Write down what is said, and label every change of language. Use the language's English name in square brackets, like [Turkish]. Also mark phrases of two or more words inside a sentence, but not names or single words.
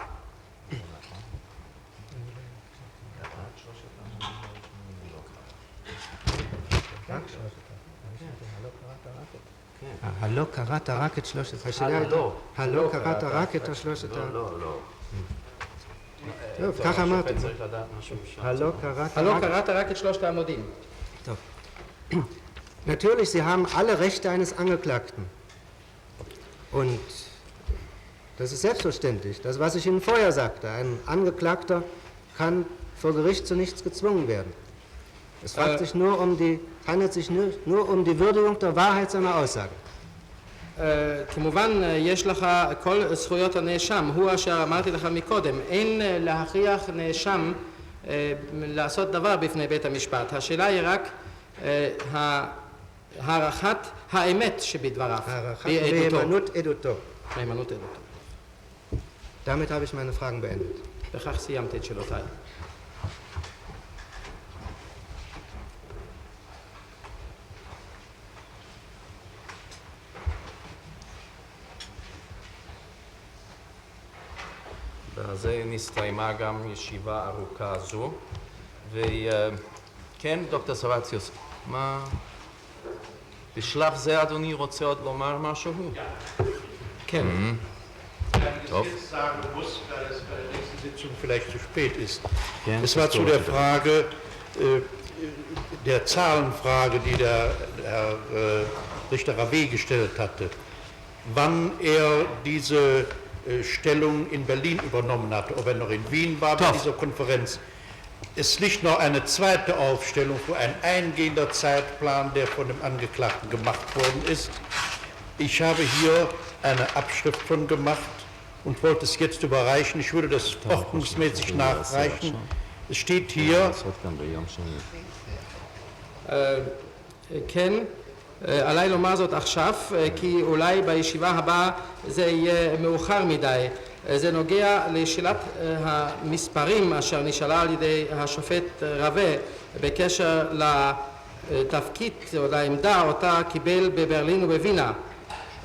[Hebrew] הלא קראת רק את 13. הלא קראת רק את 13. לא. טוב, ככה אמרתי. הלא קראת רק את 3 העמודים. טוב. [German] Natürlich, Sie haben alle Rechte eines Angeklagten. Und das ist selbstverständlich. Das, was ich Ihnen vorher sagte, ein Angeklagter kann vor Gericht zu nichts gezwungen werden. Es handelt sich nur um die Würdigung der Wahrheit seiner Aussagen. [Hebrew] כמובן יש לך כל זכויות הנאשם, הוא אשר אמרתי לך מקודם, אין להכריח נאשם לעשות דבר בפני בית המשפט. השאלה היא רק הערכת האמת שבדבריו. הערכת מהימנות עדותו. מהימנות עדותו. [German] Damit habe ich meine Fragen beendet. [Hebrew] בכך סיימתי את שאלותיי. בזה נסתיימה גם ישיבה ארוכה זו. וכן, דוקטור סבציוס, מה... בשלב זה אדוני רוצה עוד לומר משהו? כן. [German] Top. Ich sagen muss, da es bei der nächsten Sitzung vielleicht zu spät ist. Es war zu der Frage, der Zahlenfrage, die der Herr Richter Rave gestellt hatte, wann er diese Stellung in Berlin übernommen hatte, ob er noch in Wien war bei dieser Konferenz. Es liegt noch eine zweite Aufstellung für ein eingehender Zeitplan, der von dem Angeklagten gemacht worden ist. Ich habe hier eine Abschrift von gemacht und wollte es jetzt überreichen. Ich würde das ordnungsmäßig nachreichen. Es steht hier. [Hebrew] כן, עליי לומר זאת עכשיו, כי אולי בישיבה הבאה זה יהיה מאוחר מדי. זה נוגע לשאלת המספרים אשר נשאלה על ידי השופט רווה בקשר לתפקיד או לעמדה אותה קיבל בברלין ובווינה.